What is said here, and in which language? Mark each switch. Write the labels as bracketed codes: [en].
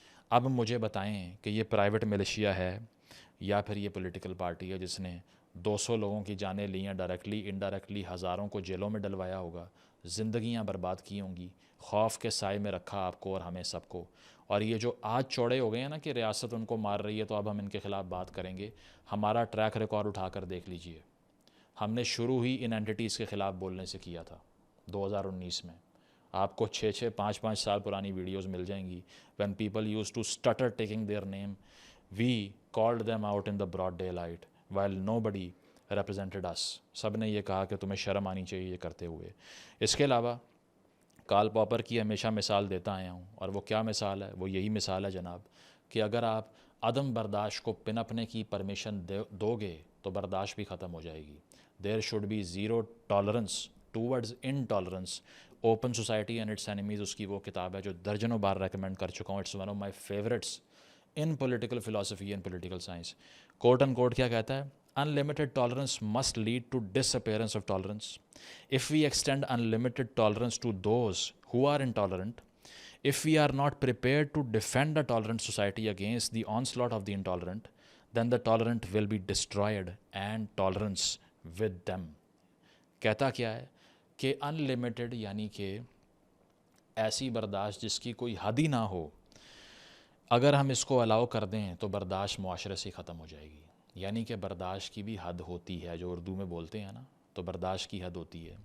[ur] اب مجھے بتائیں کہ یہ پرائیویٹ ملیشیا ہے یا پھر یہ پولیٹیکل پارٹی ہے جس نے 200 لوگوں کی جانیں لی ہیں ڈائریکٹلی انڈائریکٹلی، ہزاروں کو جیلوں میں ڈلوایا ہوگا، زندگیاں برباد کی ہوں گی، خوف کے سائے میں رکھا آپ کو اور ہمیں سب کو. اور یہ جو آج چوڑے ہو گئے ہیں نا کہ ریاست ان کو مار رہی ہے تو اب ہم ان کے خلاف بات کریں گے، ہمارا ٹریک ریکارڈ اٹھا کر دیکھ لیجئے. ہم نے شروع ہی ان اینٹیز کے خلاف بولنے سے کیا تھا 2019 میں. آپ کو 6 5 سال پرانی ویڈیوز مل جائیں گی. [en] when people used to stutter taking their name, we called them out in the broad daylight while nobody represented us. [ur] سب نے یہ کہا کہ تمہیں شرم آنی چاہیے یہ کرتے ہوئے. اس کے علاوہ کارل پاپر کی ہمیشہ مثال دیتا آیا ہوں، اور وہ کیا مثال ہے؟ وہ یہی مثال ہے جناب کہ اگر آپ عدم برداشت کو پنپنے کی پرمیشن دو گے تو برداشت بھی ختم ہو جائے گی. [en] There should be zero tolerance towards intolerance. [ur] Open society and it's enemies اس کی وہ کتاب ہے جو درجنوں بار ریکمینڈ کر چکا ہوں. [en] It's one of my favourites in political philosophy and political science. [ur] کوٹ ان کوٹ کیا کہتا ہے؟ [en] unlimited tolerance must lead to disappearance of tolerance. If we extend unlimited tolerance to those who are intolerant, if we are not prepared to defend a tolerant society against the onslaught of the intolerant, then the tolerant will be destroyed and tolerance with them. [ur] کہتا کیا ہے کہ unlimited یعنی کہ ایسی برداشت جس کی کوئی حد ہی نہ ہو، اگر ہم اس کو الاؤ کر دیں تو برداشت معاشرے سے ختم ہو جائے گی. یعنی کہ برداشت کی بھی حد ہوتی ہے، جو اردو میں بولتے ہیں نا، تو برداشت کی حد ہوتی ہے.